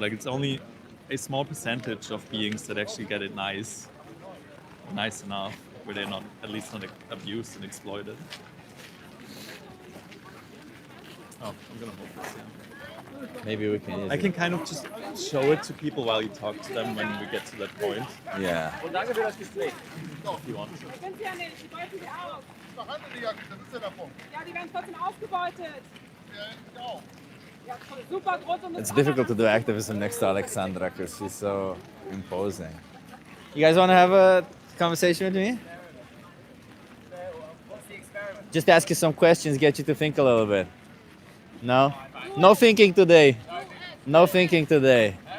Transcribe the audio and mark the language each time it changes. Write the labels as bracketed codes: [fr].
[en] Like it's only a small percentage of beings that actually get it nice enough, where they're not, at least not abused and exploited. Oh, I'm gonna hold this, yeah. Maybe we can use I it. can kind of just show it to people while you talk to them when we get to that point, Yeah. if you want to. [de] Sind sie ja nicht, die beuten sie aus. Ja, die werden trotzdem ausgebeutet. [en] It's difficult to do activism next to Alexandra because she's so imposing. You guys want to have a conversation with me? Just ask you some questions, get you to think a little bit. No? No thinking today. No thinking today.